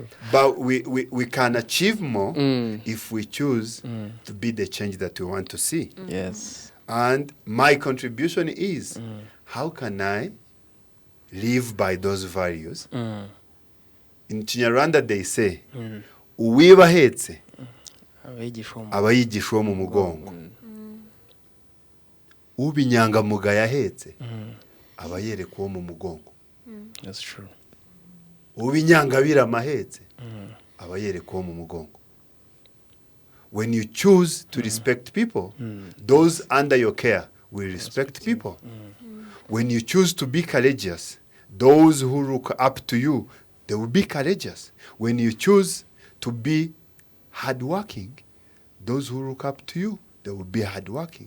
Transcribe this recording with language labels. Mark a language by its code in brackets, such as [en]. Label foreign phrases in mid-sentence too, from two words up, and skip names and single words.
[en] But we can achieve more if we choose to be the change that we want to see. Yes. And my contribution is, how can I live by those values? In Kinyarwanda they say, [rw] uwibahetse aba yigishwa mu mugongo. Ubinyangamugayo ahetse aba yerekwa uwo mu mugongo. [en] That's true. [rw] Ubinyangabirama ahetse aba yerekwa uwo mu mugongo. [en] When you choose to respect people, those under your care will respect people. When you choose to be courageous, those who look up to you, they will be courageous. When you choose to be hardworking, those who look up to you, they will be hardworking.